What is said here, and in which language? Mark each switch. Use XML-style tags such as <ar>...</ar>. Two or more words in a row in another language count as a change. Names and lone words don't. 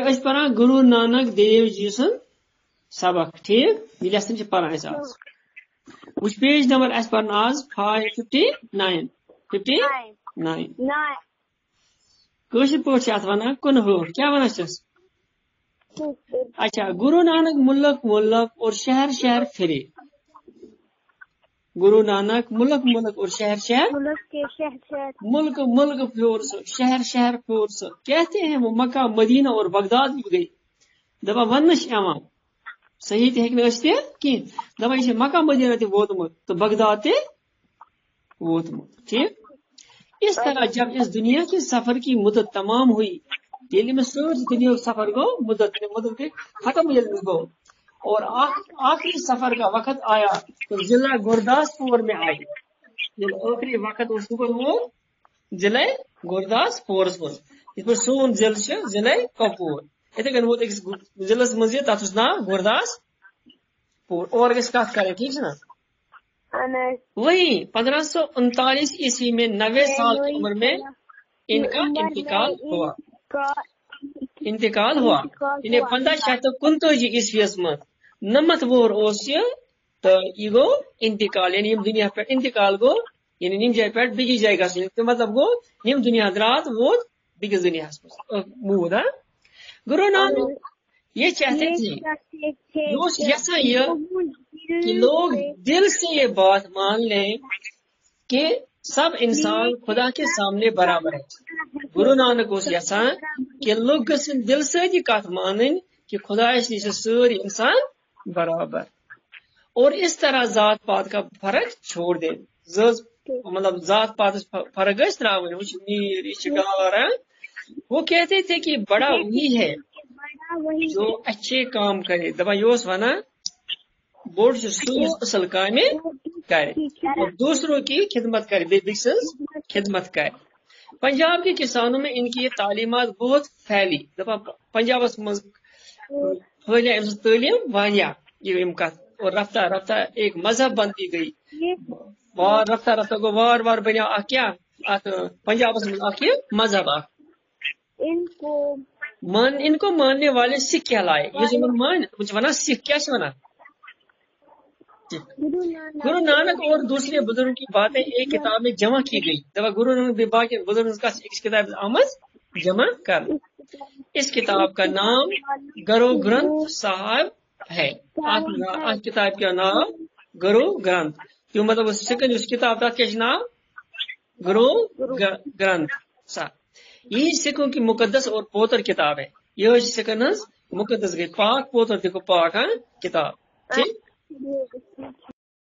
<ks>گوٚو أسۍ پران گُروٗ نانک دیو جی سُنٛد سبق ٹھیٖک یہِ لیسن چھِ پران أسۍ آز. وٕچھ پیج نمبر اَسہِ پرن آز 59 کٲشِر پٲٹھۍ چھِ اَتھ وَنان کُنوُہ کیٛاہ وَنان چھِس.</ks> <ur>اچھا گُروٗ نانک ملک ملک اور شہر شہر پھرے.</ur> <ks>گرو نانک</ks> <ur>ملک ملک اور شہر شہر</ur> <ks>ملک ملک پھیور سو شہر شہر پھیور سو.</ks> <ur>کہتے ہیں وہ مکہ مدینہ اور بغداد بھی گئی.</ur> <ks>دپان وننہٕ چھِ یِوان صحیح تہِ ہیٚکہِ نہٕ ٲسِتھ کینٛہہ. دپان یہِ چھِ مکہ مدینہ تہِ ووتمُت تہٕ بغداد تہِ ووتمُت.</ks> <ur>ٹھیک. اس طرح جب اس دنیا کے سفر کی مدت تمام ہوئی</ur> <ks>ییٚلہِ أمِس سٲرسٕے دُنیاہُک سفر گوٚو مدت گٔے ختم ییٚلہِ أمِس گوٚو</ks> <ur>اور آخری سفر کا وقت آیا تو ضلع گورداسپور میں آئی.</ur> <ks>آخری وقت</ks> <ur>اس کو</ur> <ks>ووت ضلع گورداسپورس مز یِتھ پٲٹھۍ سون ضلع چھُ ضلع کۄپوور یِتھے کٔنۍ ووت أکِس ضلعس منٛز یہِ تتھ اوس ناو گورداسپور. اور گژھِ کتھ کرٕنۍ ٹھیک چھُ نا.</ks> <ur>وہی 1539 عیسوی میں 90 سال کی عمر میں ان کا انتقال ہوا.</ur> <ks>یعنی 1529 عیسویس مز 90 وُہر اوس یہِ تہٕ یہِ گوٚو انتقال یعنی یِم دُنیا پٮ۪ٹھ انتقال گوٚو یعنی ییٚمہِ جایہِ پٮ۪ٹھ بیٚکِس جایہِ گژھُن تہٕ مطلب گوٚو ییٚمہِ دُنیا درٛاو تہٕ ووت بیٚکِس دُنیاہس منٛز موٗد.</ks> <ur>گُرو نانک یہ چاہتے تھے</ur> <ks>یہ اوس یژھان یہِ</ks> <ur>کہ لوگ دل سے یہ بات مان لیں کہ سب انسان خدا کے سامنے برابر ہے.</ur> <ks>گرو نانک اوس یژھان کہ لوگ گژھن دل سۭتۍ یہِ کتھ مانٕنۍ کہ خدایس نِش چھِ سٲری انسان برابر</ks> <ur>اور اس طرح ذات پات کا فرق چھوڑ دیں.</ur> <ks>مطلب ذات پات فرق گژھِ تراوٕنۍ. وٕچھ میٖر یہِ چھِ گارا.</ks> <ur>وہ کہتے تھے کہ بڑا وہی ہے جو اچھے کام کرے.</ur> <ks>دپان یہِ اوس ونان بوٚڑ چھُ سُہ یُس اصل کامہِ کرِ</ks> <ur>اور دوسروں کی خدمت کرے</ur> <ks>بیٚیہِ بیٚکہِ سٕنٛز خدمت کرِ.</ks> <ur>پنجاب کے کسانوں میں ان کی یہ تعلیمات بہت پھیلی.</ur> <ks>دپان پنجابس منٛز پھٔہلے أمۍ سٕنٛز تعلیٖم واریاہ یِم کتھ</ks> <ur>اور رفتہ رفتہ ایک مذہب بنتی گئی.</ur> <ks>رفتہ رفتہ گوٚو وار وار بنیو اکھ کیٛاہ اتھ پنجابس منٛز اکھ یہِ مذہب اکھ.</ks> <ur>ان کو ماننے والے سکھ کہلائے.</ur> <ks>یُس یِمن مانہِ تِمن چھِ ونان سکھ. کیٛاہ چھِ ونان.</ks> <ur>گرو نانک اور دوسرے بزرگوں کی باتیں ایک کتاب میں جمع کی گئی.</ur> <ks>دپان گرو نانک بیٚیہِ باقین بزرگن ہٕنٛز کتھ چھِ أکِس کتابہِ آمٕژ جمع کرنہٕ.</ks> <ur>اس کتاب کا نام گرو گرنتھ صاحب ہے.</ur> <ks>اتھ</ks> <ur>کتاب کا نام</ur> <ks>گرو گرنتھ. جو مطلب سکن یُس کتاب تتھ کیٛاہ چھُ ناو گرو گرنتھ صاحب.</ks> <ur>یہی سکھوں کی مقدس اور پوتر کتاب ہے.</ur> <ks>یہ سکن ہٕنٛز مقدس گئی پاک پوتر تہِ گوٚو پاک کتاب. ٹھیک.</ks>